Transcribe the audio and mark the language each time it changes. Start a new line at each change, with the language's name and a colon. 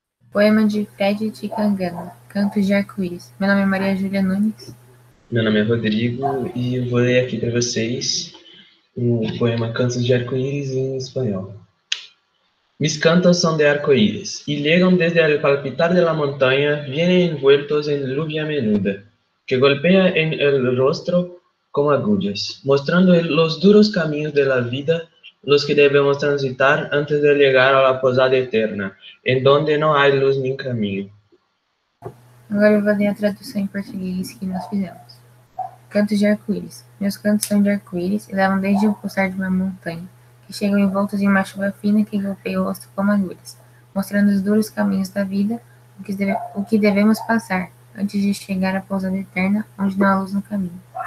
Portuguese: Poema de Fred Ticangana, Cantos de Arco-Íris. Meu nome é Maria Júlia Nunes. Meu nome é Rodrigo e eu vou ler aqui para vocês o poema Cantos de Arco-Íris em espanhol.
Spanish: Mis cantos son de arcoíris, y llegan desde el palpitar de la montaña, vienen envueltos en lluvia menuda, que golpea en el rostro como agullas, mostrando los duros caminos de la vida, los que debemos transitar antes de llegar a la posada eterna, en donde no hay luz ni camino.
Portuguese: Agora eu vou ler a tradução em português que nós fizemos. Cantos de arco-íris. Meus cantos são de arco-íris e levam desde o pulsar de uma montanha, que chegam envoltos em uma chuva fina que golpeia o rosto como agulhas, mostrando os duros caminhos da vida, o que devemos passar, antes de chegar à pousada eterna, onde não há luz no caminho.